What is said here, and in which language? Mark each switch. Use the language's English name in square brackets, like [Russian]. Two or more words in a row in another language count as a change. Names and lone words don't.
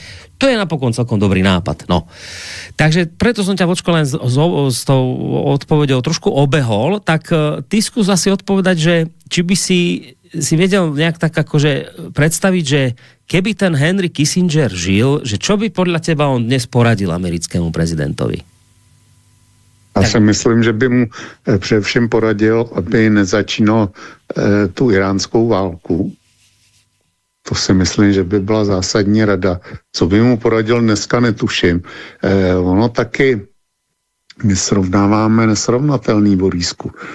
[Slovak] To je napokon celkom dobrý nápad. No. Takže preto som ťa vočko len s tou odpoveďou trošku obehol, tak ty skús asi odpovedať, že či by si vedel nejak tak akože predstaviť, že keby ten Henry Kissinger žil, že čo by podľa teba on dnes poradil americkému prezidentovi? [Czech] Já si myslím, že by mu především poradil, aby nezačínal tu iránskou válku. To si myslím, že by byla zásadní rada. Co by mu poradil, dneska netuším. Ono taky my srovnáváme nesrovnatelný, Borísku.